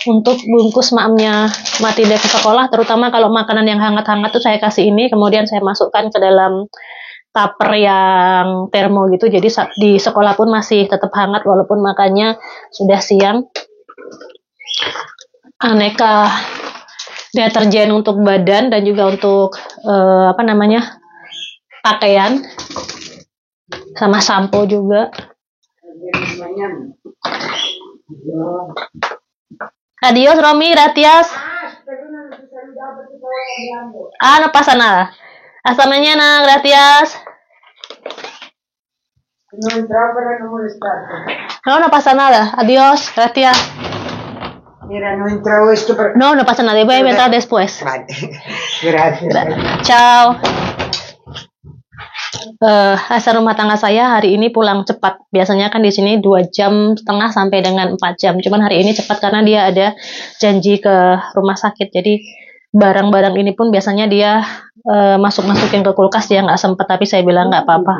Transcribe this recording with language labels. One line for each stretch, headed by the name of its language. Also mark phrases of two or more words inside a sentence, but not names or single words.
Indonesian: untuk bungkus maamnya Matilda ke sekolah, terutama kalau makanan yang hangat-hangat tuh saya kasih ini, kemudian saya masukkan ke dalam tupper yang termo gitu, jadi di sekolah pun masih tetap hangat walaupun makannya sudah siang. Aneka deterjen untuk badan dan juga untuk pakaian, sama sampo juga.
Spanish: Adios Romy, gracias. No pasa nada. Hasta mañana, gracias. No entraba para no molestarte. No pasa nada. Adiós, gracias. Mira, no entró esto para... No pasa nada. Voy a entrar después. Vale. Gracias. Ciao.
Indonesian: Asal rumah tangga saya hari ini pulang cepat. Biasanya kan di sini 2,5 jam sampai dengan 4 jam. Cuman hari ini cepat karena dia ada janji ke rumah sakit. Jadi barang-barang ini pun biasanya dia masukin ke kulkas, dia nggak sempet, tapi saya bilang nggak apa-apa.